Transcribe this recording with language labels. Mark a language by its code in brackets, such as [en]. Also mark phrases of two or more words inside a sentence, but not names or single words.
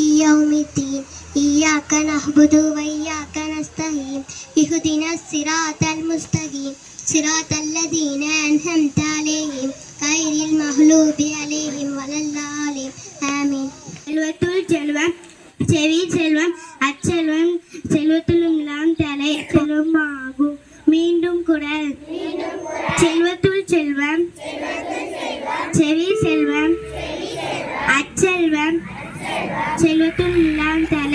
[ar] يوم الدين إياك نعبد وإياك نستعين اهدنا الصراط المستقيم صراط الذين أنعمت عليهم غير المغضوب عليهم ولا الضالين آمين. [ta] செல்வத்துள் செல்வம் செவி செல்வம் அச்செல்வம் செல்வத்துள்ளாம் தலை செல்வமாகும். மீண்டும் குரல். செல்வத்துள் செல்வம் செவி செல்வம் அச்செல்வம் செல்வத்துள்ளாம் தலை.